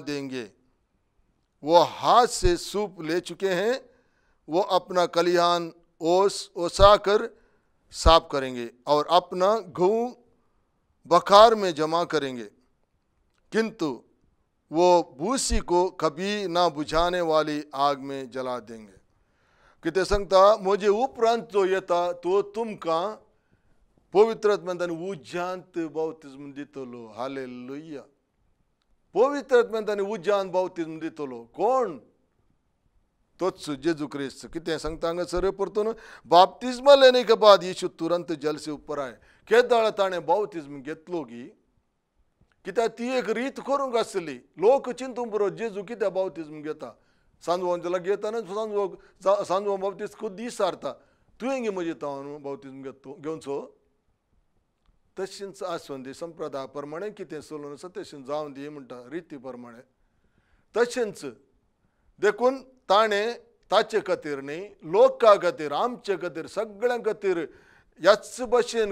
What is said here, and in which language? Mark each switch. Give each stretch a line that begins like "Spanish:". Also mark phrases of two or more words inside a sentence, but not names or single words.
Hindi: देंगे वो हाथ से सूप ले चुके हैं वो अपना कलिहान ओसाकर साफ करेंगे और अपना घूं बखार में जमा करेंगे किंतु वो भूसी को कभी ना बुझाने वाली आग में जला देंगे
Konkani: कितें सांगता म्हजे उपरांत जो येता तो तुमकां पवित्र आत्म्यान उज्यांत बपतिस्म दितलो हालेलुया पवित्र आत्म्यान उज्यांत बपतिस्म दितलो कोण तोच जेजू क्रिस्त कितें सांगता हांगासर परतून
Hindi: बपतिस्मा लेने के बाद यीशु तुरंत जल से ऊपर आए
Konkani: केदाळ ताणें बपतिस्म घेतलो गी कित्याक ती एक रीत करूंक आसली लोक चिंतूंक पुरो जेजू कित्याक बपतिस्म घेता सांजवांचेला घेताना सांजवा बपतिस्म खूब दीस सारता तुवें गे म्हजे तावन बपतिस्म घेवचो तशेंच आसवंदी संप्रदाया प्रमाणे कितें चलून आसा तशें जावन दी म्हणटा रिती प्रमाणे तशेंच देखून ताणें ताचे खातीर न्ही लोकां खातीर आमचे खातीर सगळ्यां खातीर ह्याच भशेन